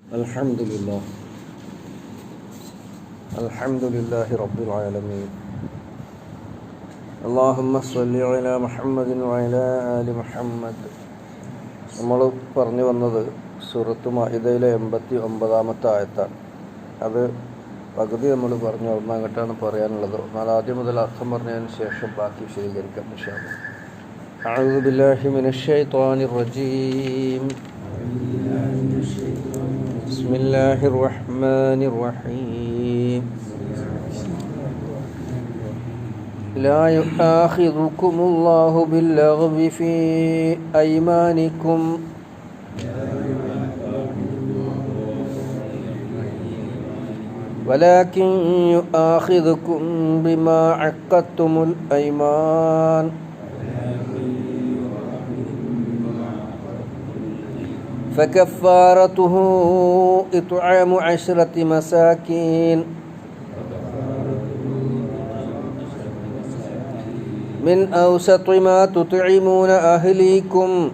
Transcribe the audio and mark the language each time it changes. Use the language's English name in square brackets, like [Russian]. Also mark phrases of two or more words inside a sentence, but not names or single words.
[Arabic] الحمد لله. الحمد لله رب العالمين. اللهم صل على محمد وعلى آل محمد. [Malayalam] നമ്മൾ പറഞ്ഞു വന്നത് സൂറത്ത് മാഇദയിലെ 89-ാമത്തെ ആയത്താണ്. അത് പകുതി നമ്മൾ പറഞ്ഞു, അവിടുന്ന് അങ്ങോട്ടാണ് പറയാനുള്ളത്. എന്നാൽ ആദ്യം മുതൽ അർത്ഥം പറഞ്ഞതിന് ശേഷം ബാക്കി വിശദീകരിക്കാം [Arabic] إن شاء الله. أعوذ بالله من الشيطان الرجيم. بسم الله الرحمن الرحيم. لا يؤاخذكم الله باللغو في أيمانكم ولكن يؤاخذكم بما عقدتم الأيمان فكفارته إطعام 10 مساكين من أوسط ما تطعمون أهليكم